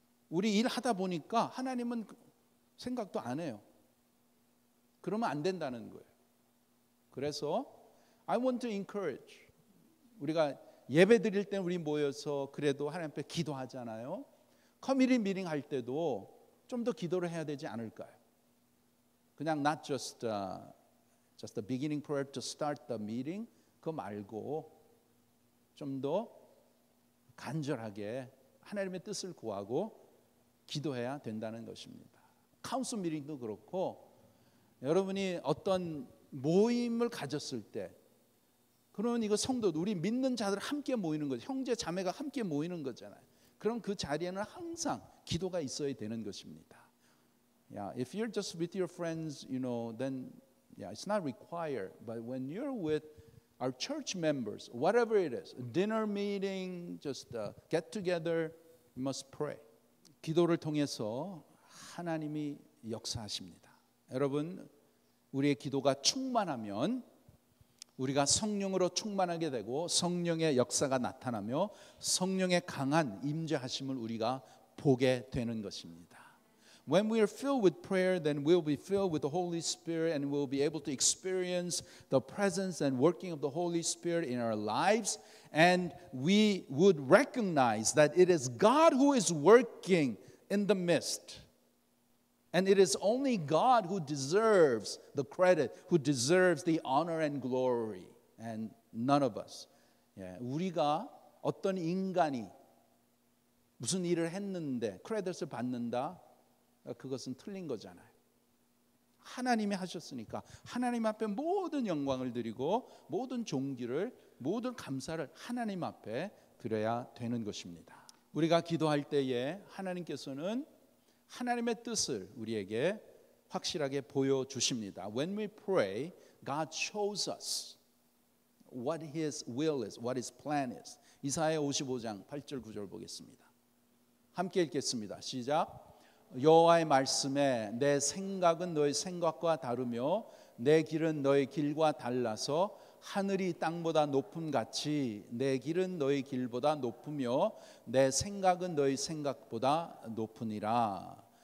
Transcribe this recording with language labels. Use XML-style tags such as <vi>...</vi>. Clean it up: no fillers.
<ko>우리 일하다 보니까 하나님은 생각도 안 해요. 그러면 안 된다는 거예요. 그래서</ko> <en>I want to encourage.</en> <ko>우리가 예배 드릴 때 우리 모여서 그래도 하나님 앞에 기도하잖아요. 커뮤니티 미팅 할 때도 좀 더 기도를 해야 되지 않을까요? 그냥</ko> <en>not just the beginning prayer to start the meeting</en> <ko>그거 말고 좀 더 간절하게 하나님의 뜻을 구하고 기도해야 된다는 것입니다. 카운슬 미팅도 그렇고 여러분이 어떤 모임을 가졌을 때 그러면 이거 성도 우리 믿는 자들 함께 모이는 거죠. 형제 자매가 함께 모이는 거잖아요. 그럼 그 자리에는 항상 기도가 있어야 되는 것입니다.</ko> <en>Yeah, if you're just with your friends, then it's not required. But when you're with our church members, whatever it is, dinner meeting, just get together, you must pray.</en> <ko>기도를 통해서 하나님이 역사하십니다. 여러분, 우리의 기도가 충만하면 우리가 성령으로 충만하게 되고 성령의 역사가 나타나며 성령의 강한 임재하심을 우리가 보게 되는 것입니다.</ko> <en>When we are filled with prayer, then we'll be filled with the Holy Spirit and we'll be able to experience the presence and working of the Holy Spirit in our lives. And we would recognize that it is God who is working in the midst. And it is only God who deserves the credit, who deserves the honor and glory, and none of us.</en> <ko>우리가 어떤 인간이 무슨 일을 했는데 크레딧을 받는다? 그것은 틀린 거잖아요. 하나님이 하셨으니까 하나님 앞에 모든 영광을 드리고 모든 존귀를 모든 감사를 하나님 앞에 드려야 되는 것입니다. 우리가 기도할 때에 하나님께서는 하나님의 뜻을 우리에게 확실하게 보여주십니다.</ko> <en>When we pray, God shows us what His will is, what His plan is.</en> <ko>이사야 55장 8절 9절 보겠습니다. 함께 읽겠습니다. 시작. 여호와의 말씀에 내 생각은 너의 생각과 다르며 내 길은 너의 길과 달라서 하늘이 땅보다 높음 같이 내 길은 너의 길보다 높으며 내 생각은 너의 생각보다 높으니라.</ko>